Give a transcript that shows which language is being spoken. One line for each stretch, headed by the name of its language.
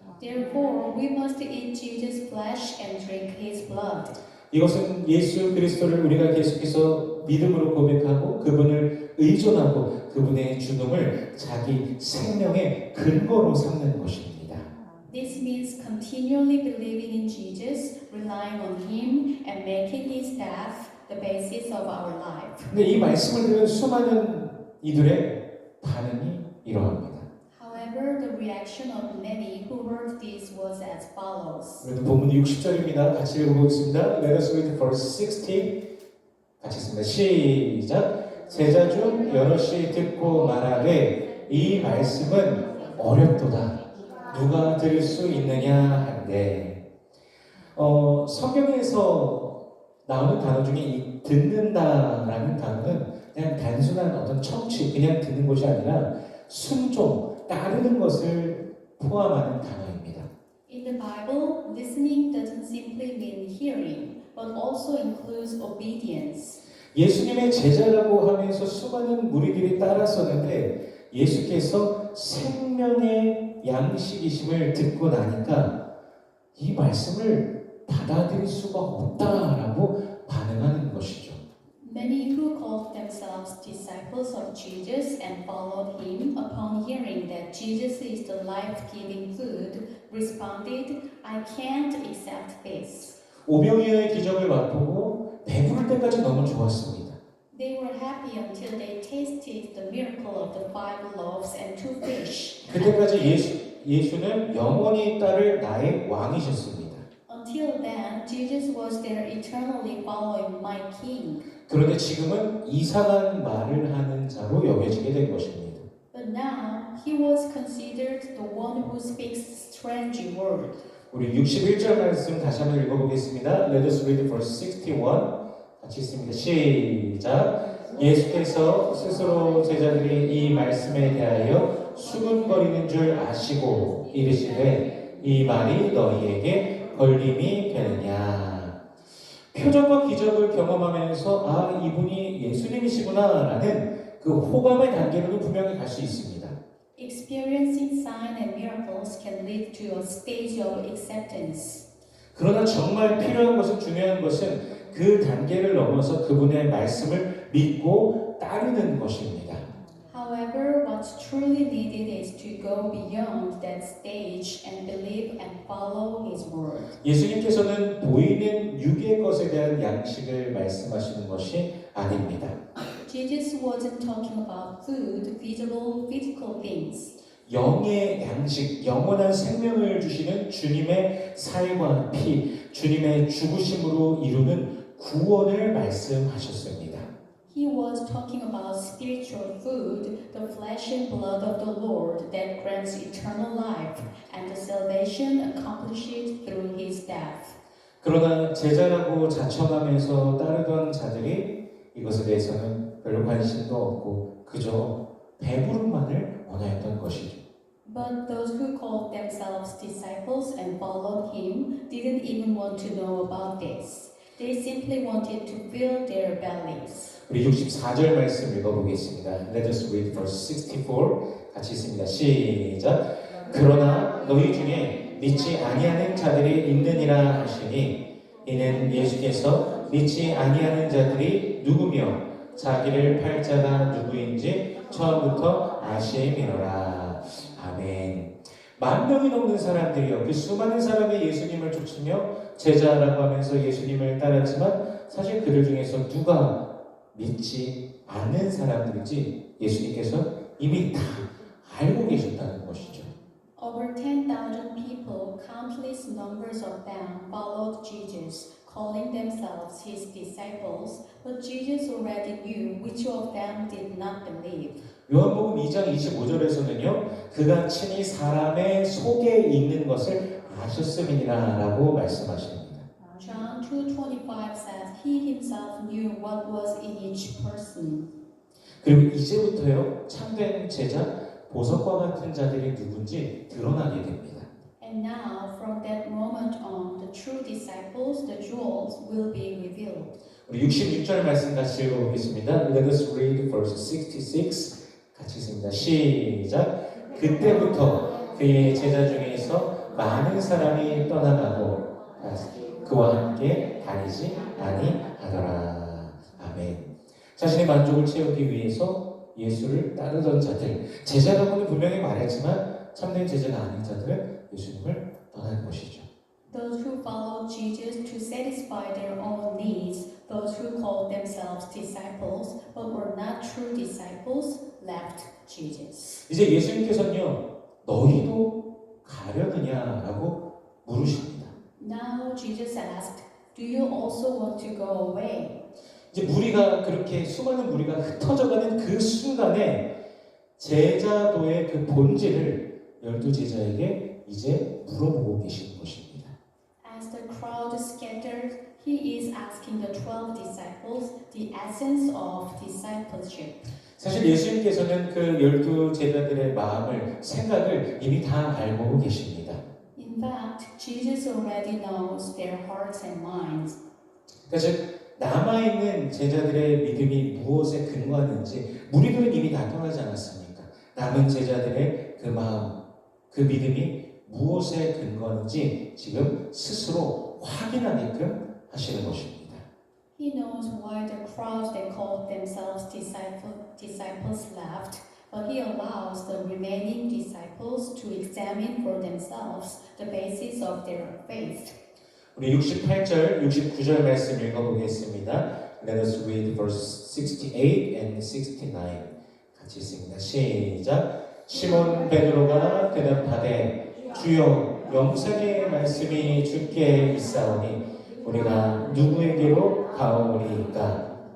English: Therefore, we must eat Jesus' flesh and drink His blood.
Korean: 이것은 예수 그리스도를 우리가 계속해서 믿음으로 고백하고 그분을 의존하고 그분의 죽음을 자기 생명의 근거로 삼는 것입니다.
English: This means continually believing in Jesus, relying on Him, and making His death the basis of our life.
Korean: 근데 이 말씀을 들은 수많은 이들의 반응이 이러합니다.
English: However, the reaction of many who heard this was as follows.
Korean: 우리도 본문 60절입니다. 같이 읽어보겠습니다.
English: Let us read verse 60.
Korean: 같이 읽습니다. 시작. 제자 중 여럿이 듣고 말하되 이 말씀은 어렵도다. 누가 들을 수 있느냐 한데 성경에서 나오는 단어 중에 이 듣는다라는 단어는 그냥 단순한 어떤 청취, 그냥 듣는 것이 아니라 순종, 따르는 것을 포함하는 단어입니다.
English: In the Bible, listening doesn't simply mean hearing, but also includes obedience.
Korean: 예수님의 제자라고 하면서 수많은 무리들이 따랐었는데 예수께서 생명의 양식이심을 듣고 나니까 이 말씀을 받아들일 수가 없다라고 반응하는 것이죠.
English: Many who called themselves disciples of Jesus and followed him upon hearing that Jesus is the life-giving food responded, I can't accept this.
Korean: 오병이어의 기적을 맛보고 배부를 때까지 너무 좋았습니다.
English: They were happy until they tasted the miracle of the 5 loaves and 2 fish.
Korean: 그때까지 예수는 영원히 따를 나의 왕이셨습니다.
English: Until then, Jesus was there eternally following my king.
Korean: 그런데 지금은 이상한 말을 하는 자로 여겨지게 된 것입니다.
English: But now, he was considered the one who speaks strange words.
Korean: 우리 61절 말씀 다시 한번 읽어보겠습니다.
English: Let us read verse 61.
Korean: 같이 읽습니다. 시작. 예수께서 스스로 제자들이 이 말씀에 대하여 수군거리는 줄 아시고 이르시되 이 말이 너희에게 걸림이 되느냐. 표적과 기적을 경험하면서 아 이분이 예수님이시구나 라는 그 호감의 단계로도 분명히 갈 수 있습니다.
English: Experiencing signs and miracles can lead to a stage of acceptance.
Korean: 그러나 정말 필요한 것은 중요한 것은 그 단계를 넘어서 그분의 말씀을 믿고 따르는 것입니다.
English: However, what's truly needed is to go beyond that stage and believe and follow His word.
Korean: 예수님께서는 보이는 육의 것에 대한 양식을 말씀하시는 것이 아닙니다.
English: Jesus wasn't talking about food, visible, physical things.
Korean: 영의 양식, 영원한 생명을 주시는 주님의 살과 피, 주님의 죽으심으로 이루는 구원을 말씀하셨습니다.
English: He was talking about spiritual food, the flesh and blood of the Lord that grants eternal life, and the salvation accomplished through His death.
Korean: 그러나 제자라고 자청하면서 따르던 자들이 이것에 대해서는 별로 관심도 없고 그저 배부름만을 원하였던 것이죠.
English: But those who called themselves disciples and followed Him didn't even want to know about this. They simply wanted to fill their bellies.
Korean: 우리 64절 말씀 읽어보겠습니다.
English: Let us read verse 64.
Korean: 같이 읽습니다. 시작. 그러나 너희 중에 믿지 아니하는 자들이 있느니라 하시니 이는 예수께서 믿지 아니하는 자들이 누구며 자기를 팔 자가 누구인지 처음부터 아심이로라. 아멘. 10,000명이 넘는 사람들이요. 그 수많은 사람이 예수님을 쫓으며 제자라고 하면서 예수님을 따랐지만 사실 그들 중에서 누가 믿지 않는 사람들인지 예수님께서 이미 다 알고 계셨다는 것이죠.
English: Over 10,000 people, countless numbers of them, followed Jesus, calling themselves his disciples, but Jesus already knew which of them did not believe.
Korean: 요한복음 2장 25절에서는요, 그가 친히 사람의 속에 있는 것을 아셨음이니라 라고 말씀하십니다.
English: John 2:25 says he himself knew what was in each person.
Korean: 그리고 이제부터요, 참된 제자, 보석과 같은 자들이 누군지 드러나게 됩니다.
English: And now, from that moment on, the true disciples, the jewels, will be revealed.
Korean: 우리 66절 말씀 같이 읽어보겠습니다.
English: Let us read verse 66.
Korean: 같이 읽습니다. 시작. 그때부터 그의 제자 중에서 많은 사람이 떠나가고 그와 함께 다니지 아니하더라. 아멘. 자신의 만족을 채우기 위해서 예수를 따르던 자들, 제자라고는 분명히 말했지만 참된 제자가 아닌 자들은 예수님을 떠난 것이죠.
English: Those who followed Jesus to satisfy their own needs, those who called themselves disciples but were not true disciples, left Jesus.
Korean: 이제 예수님께서는요, 너희도 가려느냐라고 물으십니다.
English: Now Jesus asked, "Do you also want to go away?"
Korean: 이제 무리가 그렇게 수많은 무리가 흩어져가는 그 순간에 제자도의 그 본질을 12제자에게 이제 물어보고 계시는 것입니다.
English: As the crowd scattered, he is asking the 12 disciples the essence of discipleship.
Korean: 사실 예수님께서는 그 12제자들의 마음을, 생각을 이미 다 알고 계십니다.
English: In fact, Jesus already knows their hearts and minds.
Korean: 그러니까 남아있는 제자들의 믿음이 무엇에 근거하는지 무리들은 이미 다 떠나지 않았습니까? 남은 제자들의 그 마음, 그 믿음이 무엇에 근거하는지 지금 스스로 확인하게끔 하시는 것입니다.
English: He knows why the crowds that called themselves disciples left, but he allows the remaining disciples to examine for themselves the basis of their faith.
Korean: 우리 68절, 69절 말씀 읽어보겠습니다.
English: Let us read verse 68 and 69.
Korean: 같이 읽습니다. 시작. 시몬 베드로가 대답하되 주여 영생의 말씀이 주께 있사오니 우리가 누구에게로 가오리이까?